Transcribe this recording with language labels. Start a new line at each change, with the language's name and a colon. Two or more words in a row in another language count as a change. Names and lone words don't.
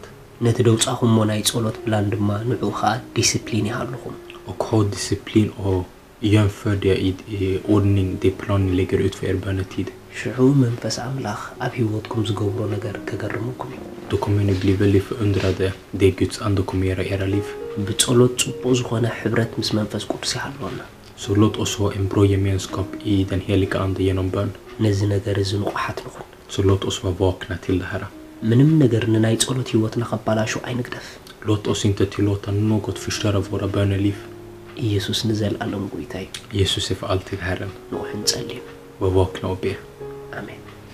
Tigrinya: ነቲ ደውጻኹሞ ናይ ጸሎት ፕላን ድማ ንዑ ከዓ ዲስፕሊን ይሃለኹም
Swedish: Och ha disciplin och jämför det i ordning det plan ni lägger ut för er bönetid.
Tigrinya: ሽዑ መንፈስ ኣምላኽ ኣብ ህይወትኩም ዝገብሮ ነገር ከገርመኩም እዩ
Swedish: Då kommer ni bli väldigt förundrade det Guds ande kommer göra i era liv.
Tigrinya: ብጸሎት ጽቡቕ ዝኾነ ሕብረት ምስ መንፈስ ቅዱስ ይሃለወና
Swedish: Så låt oss ha en bra gemenskap i den heliga ande genom bön.
Tigrinya: ነዚ ነገር እዚ ንቑሓት ንኹን
Swedish: Så låt oss vara vakna till det här.
Tigrinya: ምንም ነገር ንናይ ጸሎት ህይወትና ከባላሹ አይንግደፍ
Swedish: Låt oss inte tillåta något förstöra våra böneliv.
Tigrinya: ኢየሱስ ንዘልዓለም ጎይታ እዩ
Swedish: Jesus är för alltid Herren.
Tigrinya: ንውሕ ንጸልይ
Swedish: Var vakna och be.
Tigrinya: አሜን